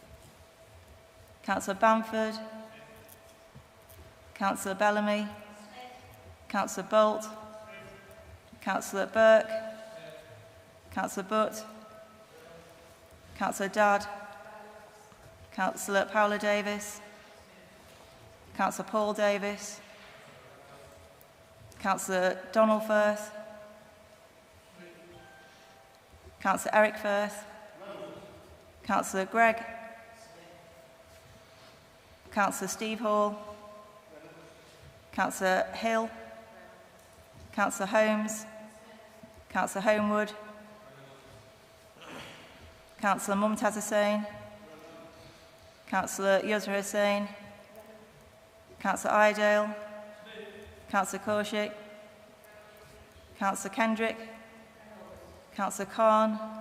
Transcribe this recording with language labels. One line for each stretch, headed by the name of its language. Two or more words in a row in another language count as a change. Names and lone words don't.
English: Councillor Bamford. Councillor Bellamy, Councillor Bolt, Councillor Burke, Councillor Butt, Councillor Dadd, Councillor Paula Davis, Councillor Paul Davis, Councillor Donald Firth, Councillor Eric Firth, Councillor Gregg, Councillor Steve Hall, Councillor Hill, Councillor Holmes, Councillor Homewood, Councillor Mumtaz Hussain, Councillor Yusra Hussain, Councillor Iredale, Councillor Kaushik, Councillor Kendrick, Councillor Khan,